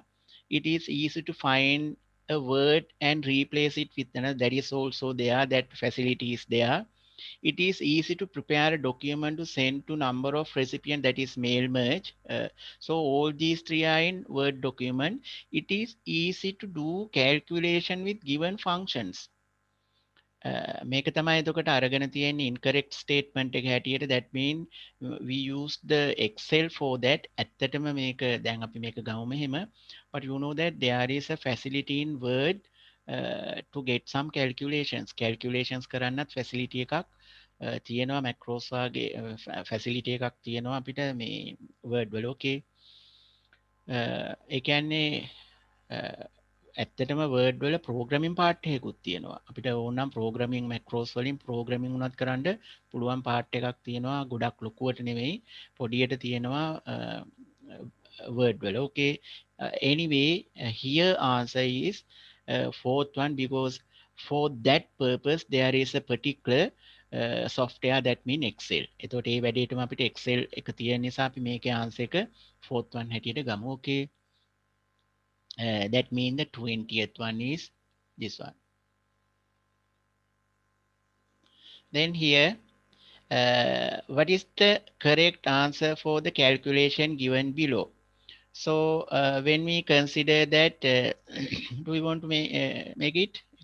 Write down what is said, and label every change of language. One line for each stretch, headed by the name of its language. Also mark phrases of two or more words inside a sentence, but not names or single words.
English: It is easy to find a word and replace it with another, that is also there, that facility is there. It is easy to prepare a document to send to number of recipient, that is mail merge. So all these three are in Word document. It is easy to do calculation with given functions.
Sinhala: මේක තමයි එතකොට අරගෙන තියෙන
English: incorrect statement
Sinhala: එක හැටියට.
English: That mean we use the Excel for that.
Sinhala: ඇත්තටම මේක දැන් අපි මේක ගමු මෙහෙම.
English: But you know that there is a facility in Word to get some calculations
Sinhala: කරන්නත් facility එකක් තියෙනවා. macros වගේ facility එකක් තියෙනවා අපිට මේ Word වල. Okay. ඒ කියන්නේ ඇත්තටම වර්ඩ් වල
English: programming part
Sinhala: එකකුත් තියෙනවා. අපිට ඕනනම්
English: programming macros
Sinhala: වලින් ප්‍රෝග්‍රමින් උනත් කරන්න පුළුවන් පාර්ට් එකක් තියෙනවා. ගොඩක් ලොකුවට නෙවෙයි, පොඩියට තියෙනවා වර්ඩ් වල. Okay.
English: Anyway, here answer is fourth one, because for that purpose there is a particular software, that mean Excel.
Sinhala: එතකොට ඒ වැඩේටම අපිට Excel එක තියෙන නිසා අපි මේකේ answer එක
English: fourth one
Sinhala: හැටියට ගමු. Okay.
English: That means the 20th one is this one. Then here, what is the correct answer for the calculation given below? So when we consider that, do we want to make it?